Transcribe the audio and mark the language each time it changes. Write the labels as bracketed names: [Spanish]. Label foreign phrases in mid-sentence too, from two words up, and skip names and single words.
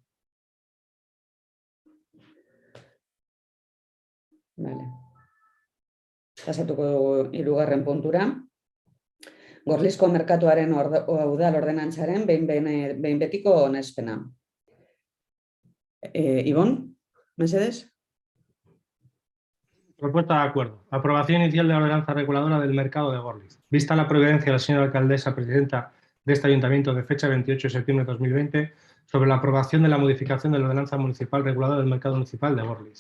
[Basque] Pasatuko dugu 3. puntura. Gorlizko merkatuaren udal ordenantzaren behin betiko onespena. Ibon, mesedez? [Spanish] Propuesta de acuerdo. Aprobación inicial de la ordenanza reguladora del mercado de Gorliz. Vista la providencia de la señora alcaldesa presidenta de este ayuntamiento de fecha 28 de septiembre de 2020 sobre la aprobación de la modificación de la ordenanza municipal reguladora del mercado municipal de Gorliz.